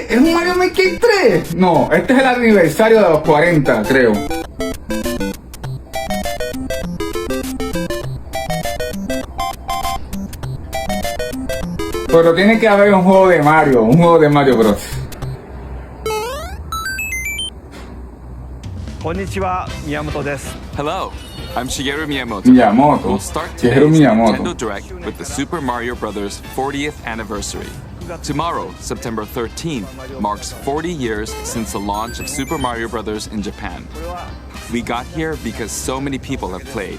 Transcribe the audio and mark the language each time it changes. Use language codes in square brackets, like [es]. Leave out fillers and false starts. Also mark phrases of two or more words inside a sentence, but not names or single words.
[es] ¿Es un Mario Maker 3? No, este es el aniversario de los 40, creo. Pero tiene que haber un juego de Mario Bros. [ja] Konnichiwa, Miyamoto desu. [en] Hello, I'm Shigeru Miyamoto. We'll start Shigeru today's Miyamoto. Nintendo Direct with the Super Mario Bros. 40th anniversary. Tomorrow, September 13th, marks 40 years since the launch of Super Mario Bros. In Japan. We got here because so many people have played.